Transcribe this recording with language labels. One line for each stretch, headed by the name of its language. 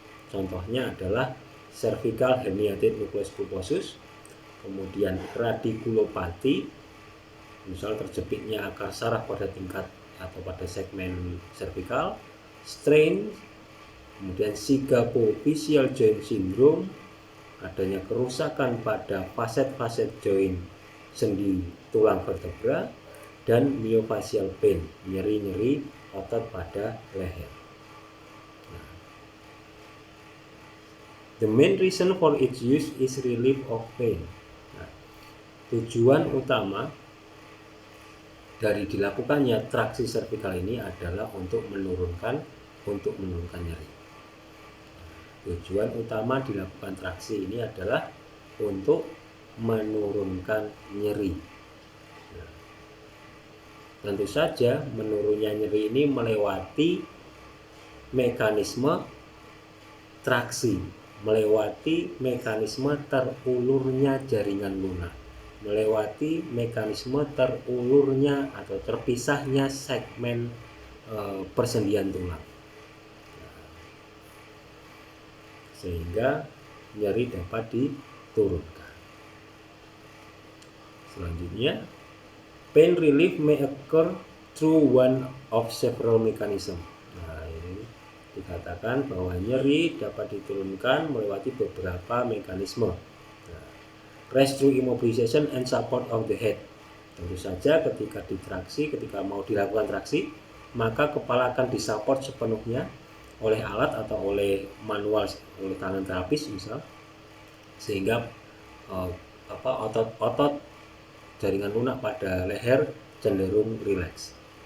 Indonesian: Contohnya adalah cervical herniated nucleus pulposus, kemudian radiculopathy, misal terjepitnya akar saraf pada tingkat atau pada segmen cervical, strain, kemudian zygapophyseal joint syndrome, adanya kerusakan pada faset-faset joint sendi tulang vertebra, dan myofascial pain, nyeri-nyeri otot pada leher.
English: Nah, the main reason for its use is relief of pain.
Indonesian: Nah, tujuan utama dari dilakukannya traksi cervical ini adalah untuk menurunkan nyeri. Tujuan utama dilakukan traksi ini adalah untuk menurunkan nyeri. Tentu saja menurunnya nyeri ini melewati mekanisme traksi, melewati mekanisme terulurnya jaringan lunak, melewati mekanisme terulurnya atau terpisahnya segmen persendian tulang, sehingga nyeri dapat diturunkan.
English: Selanjutnya, pain relief may occur through one of several mechanisms.
Indonesian: Nah, ini dikatakan bahwa nyeri dapat diturunkan melewati beberapa mekanisme.
English: Nah, rest through immobilization and support of the head.
Indonesian: Tentu saja ketika ditraksi, ketika mau dilakukan traksi, maka kepala akan disupport sepenuhnya oleh alat atau oleh manual, oleh tangan terapis misal, sehingga otot-otot jaringan lunak pada leher cenderung rileks.